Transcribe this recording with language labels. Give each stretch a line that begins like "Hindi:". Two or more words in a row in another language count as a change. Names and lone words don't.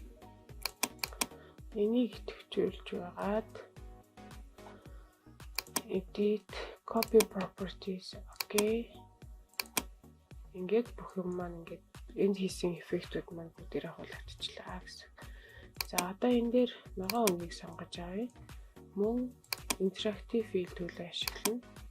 Mongolian: Энийг идэвхжүүлж байгаад
English: edit copy properties
Mongolian: окей. Ингээд бүх юм маань ингээд энд хийсэн эффектүүд маань бүгдээрээ хуулагдчихлаа гэсэн. За одоо энэ дээр ногоон өнгийг сонгож авъя. Мөн
English: interactive fill tool-
Mongolian: ыг ашиглана.